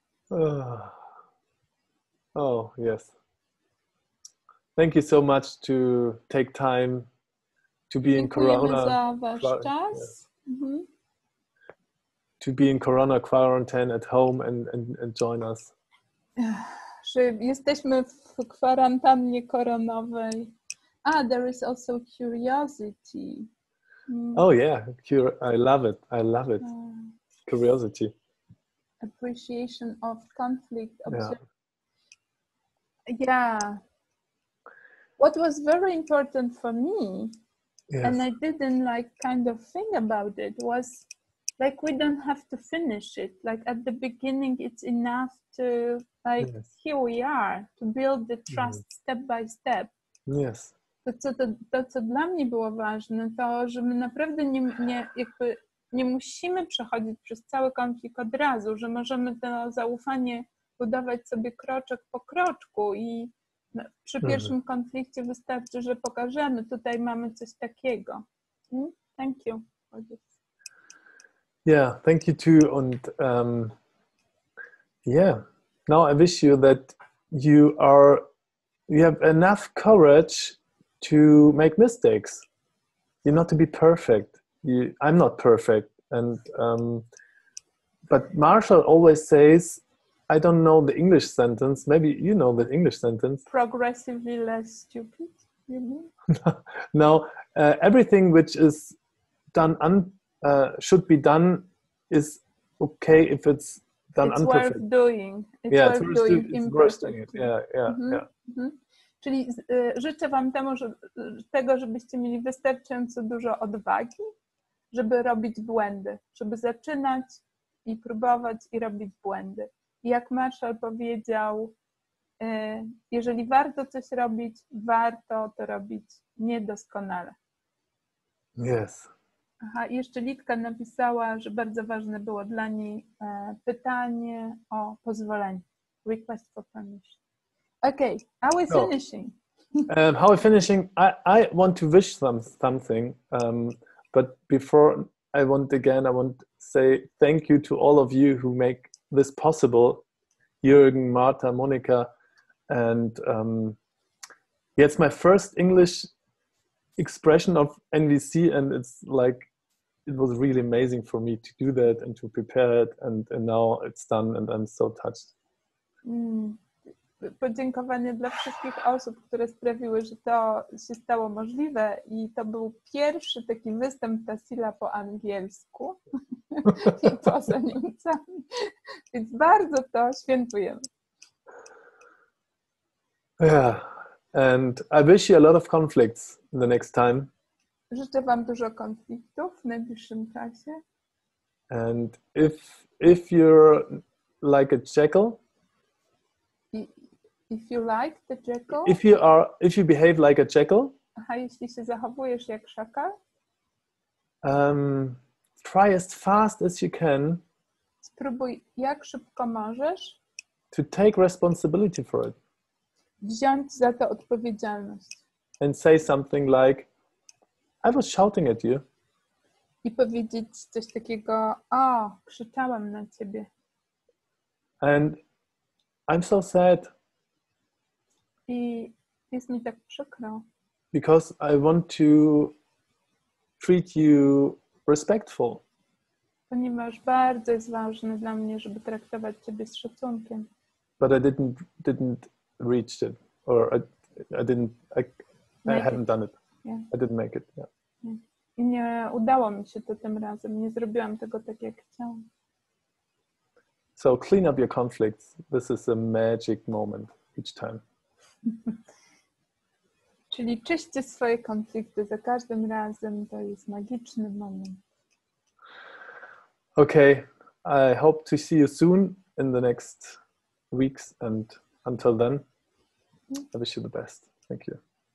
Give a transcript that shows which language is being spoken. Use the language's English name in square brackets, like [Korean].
[English] Yes. Oh, yes. Thank you so much to take time to be in [Polish] Dziękujemy [English] Corona. [Polish] za wasz czas. [English] To be in Corona quarantine at home and join us. [Polish] Że jesteśmy w kwarantannie koronowej. [English] There is also curiosity. Oh yeah, I love it. I love it. Curiosity. Appreciation of conflict. Yeah. What was very important for me, yes. and I didn't kind of think about it, was we don't have to finish it. At the beginning, it's enough to yes. Here we are, to build the trust step by step. Yes. [Polish] To, co dla mnie było ważne, to, że my naprawdę nie musimy przechodzić przez cały konflikt od razu, że możemy to zaufanie budować sobie kroczek po kroczku i przy pierwszym konflikcie wystarczy, że pokażemy, tutaj mamy coś takiego. [English] Thank you for this. Yeah, thank you too. And now I wish you that you have enough courage to make mistakes. You're not to be perfect. I'm not perfect. And but Marshall always says, I don't know the English sentence. Maybe you know the English sentence. Progressively less stupid, you mean? No, everything which is done should be done is okay if it's done it's unperfect. Worth doing. It's yeah, worth doing imperfectly. Yeah. [Polish] Czyli życzę wam tego, żebyście mieli wystarczająco dużo odwagi, żeby robić błędy, żeby zaczynać i próbować i robić błędy. I jak Marshall powiedział, jeżeli warto coś robić, warto to robić niedoskonale. [English] Yes. [Polish] I jeszcze Litka napisała, że bardzo ważne było dla niej pytanie o pozwolenie. [English] Request for permission. Okay, are we finishing? How are we finishing? I want to wish something, but before I want to say thank you to all of you who make this possible. Jürgen, Marta, Monica, and it's my first English expression of NVC, and it was really amazing for me to do that and to prepare it, and now it's done, and I'm so touched. [Polish] Podziękowanie dla wszystkich osób, które sprawiły, że to się stało możliwe, i to był pierwszy taki występ Tassila po angielsku i poza Niemcami, więc bardzo to świętujemy. [English] Yeah, and I wish you a lot of conflicts the next time. [Polish] Życzę wam dużo konfliktów w najbliższym czasie. [English] And if you're like a jackal, if you like the jackal, if you behave like a jackal, [Polish] jeśli się zachowujesz jak szakal, [English] try as fast as you can. [Polish] Spróbuj jak szybko możesz. [English] To take responsibility for it. [Polish] Wziąć za to odpowiedzialność. [English] And say something like, I was shouting at you. [Polish] I powiedzieć coś takiego, krzyczałem na ciebie. [English] And I'm so sad. [Polish] I jest mi tak przykro. [English] Because I want to treat you respectful. [Polish] Ponieważ bardzo jest ważne dla mnie, żeby traktować ciebie z szacunkiem. [English] but I didn't reach it, or I hadn't done it. Yeah. I didn't make it. Yeah. Yeah. [Polish] I nie udało mi się to tym razem. Nie zrobiłam tego tak, jak chciałam. [English] So clean up your conflicts. This is a magic moment each time. [Polish] Czyli czyście swoje konflikty za każdym razem. To jest magiczny moment. [English] Okay, I hope to see you soon in the next weeks, and until then, I wish you the best. Thank you.